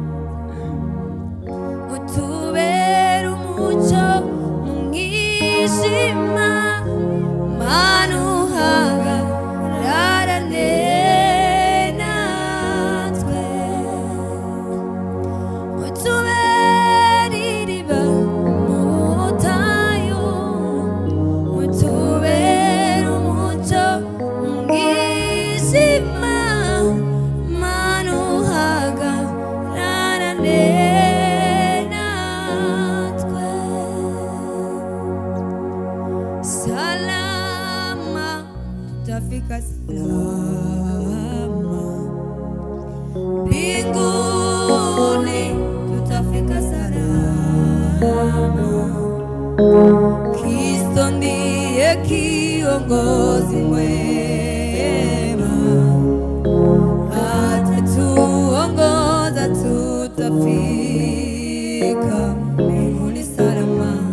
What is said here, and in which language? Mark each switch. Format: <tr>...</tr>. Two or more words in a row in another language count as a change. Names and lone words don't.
<rw>utubera umucyo mu mwijima manuhagararane natwe utubera iriba mu butayu utubera umucyo mu mwijima manuhagararane natwe</rw> <sw>salama tutafika salama mbinguni tutafika salama Kristo ndiye kiongozi mwema atatuongoza tutafika mbinguni salama</sw>